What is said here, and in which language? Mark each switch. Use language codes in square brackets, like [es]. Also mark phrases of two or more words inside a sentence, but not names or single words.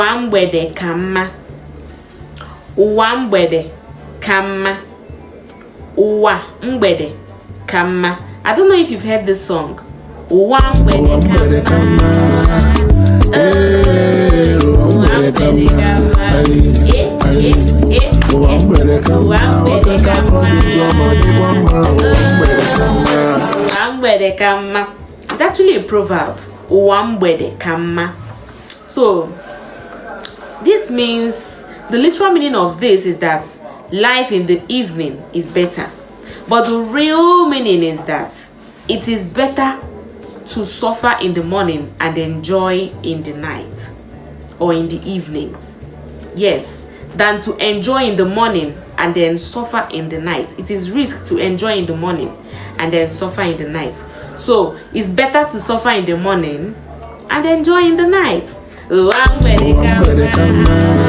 [ig] ngbede ka mma. Ụwa ngbede ka mma. Ụwa ngbede ka mma. [en] I don't know if you've heard this song. [ig] Ụwa ngbede ka mma. Ụwa ngbede ka mma. Ụwa ngbede ka mma. Ụwa ngbede ka mma. [en] It's actually a proverb. [ig] Ụwa ngbede ka mma. [en] So this means, the literal meaning of this is that life in the evening is better. But the real meaning is that it is better to suffer in the morning and enjoy in the night or in the evening. Yes, than to enjoy in the morning and then suffer in the night. It is risk to enjoy in the morning and then suffer in the night. So it's better to suffer in the morning and enjoy in the night. [ig] Ụwa ngbede ka mma.